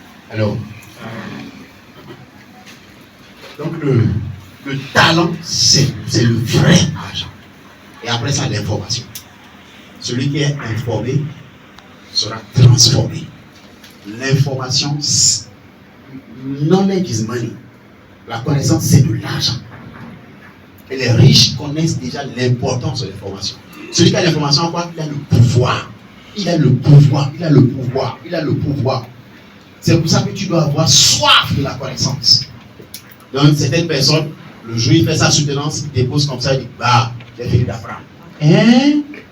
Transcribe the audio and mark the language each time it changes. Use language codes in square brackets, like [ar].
[fr] Alors, donc le talent, c'est le vrai argent. Et après ça, l'information. Celui qui est informé sera transformé. [en] L'information, knowledge is money. [fr] La connaissance, c'est de l'argent. Et les riches connaissent déjà l'importance de l'information. Celui qui a l'information, quoi? Il a le pouvoir. Il a le pouvoir. Il a le pouvoir. Il a le pouvoir. C'est pour ça que tu dois avoir soif de la connaissance. Donc, certaines personnes, le jour où il fait sa soutenance, il dépose comme ça, il dit, bah, j'ai fini d'apprendre. Hein?